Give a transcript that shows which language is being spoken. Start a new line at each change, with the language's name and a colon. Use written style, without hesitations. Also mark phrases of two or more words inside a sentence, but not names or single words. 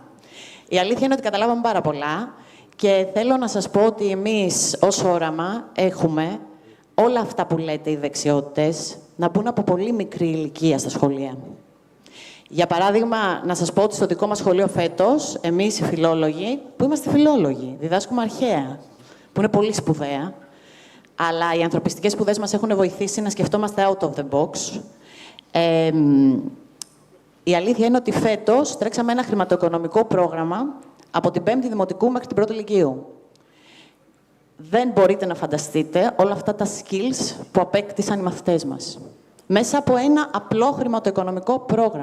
Greek: Η αλήθεια είναι ότι καταλάβαμε πάρα πολλά, και θέλω να σας πω ότι εμείς ως όραμα έχουμε όλα αυτά που λέτε οι δεξιότητες να μπουν από πολύ μικρή ηλικία στα σχολεία. Για παράδειγμα, να σας πω ότι στο δικό μας σχολείο φέτος, εμείς οι φιλόλογοι, που είμαστε φιλόλογοι, διδάσκουμε αρχαία, που είναι πολύ σπουδαία, αλλά οι ανθρωπιστικές σπουδές μας έχουν βοηθήσει να σκεφτόμαστε
English: out of the box.
Greek: Η αλήθεια είναι ότι φέτος τρέξαμε ένα χρηματοοικονομικό πρόγραμμα από την 5η Δημοτικού μέχρι την 1η Λυκείου. Δεν μπορείτε να φανταστείτε όλα αυτά τα skills που απέκτησαν οι μαθητές μας. Μέσα από ένα απλό χρηματοοικονομικό πρόγραμμα.